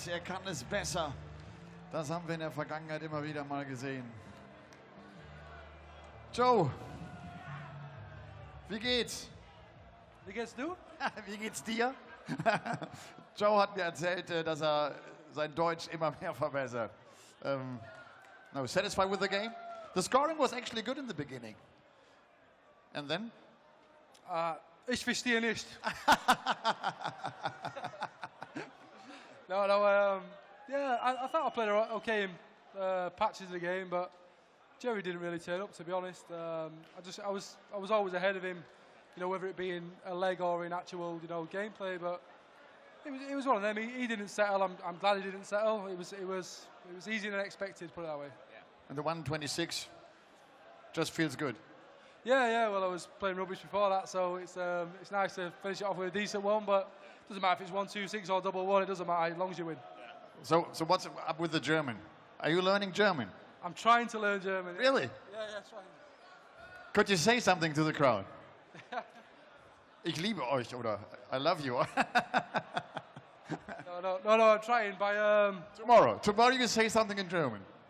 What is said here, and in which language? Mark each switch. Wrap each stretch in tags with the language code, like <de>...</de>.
<de>Er kann es besser. Das haben wir in der Vergangenheit immer wieder mal gesehen. Joe, wie geht's? Wie geht's du? Wie geht's dir? Joe hat mir erzählt, dass er sein Deutsch immer mehr verbessert.</de> <en>No, satisfied with the game? The scoring was actually good in the beginning. And then?</en> <de>Ich verstehe nicht.</de> <en>Yeah, I thought I played okay in patches of the game, but Jerry didn't really turn up, to be honest. I was always ahead of him, you know, whether it be in a leg or in actual, you know, gameplay. But it was one of them. He didn't settle. I'm glad he didn't settle. It was easier than expected, put it that way. And the 126 just feels good. Yeah. Well, I was playing rubbish before that, so it's nice to finish it off with a decent one. But it doesn't matter if it's 126 or double one. It doesn't matter as long as you win. So what's up with the German? Are you learning German? I'm trying to learn German. Really? Yeah, trying. Could you say something to the crowd?</en> <de>Ich liebe euch oder</de> <en>I love you. No, I'm trying. Tomorrow you say something in German.</en>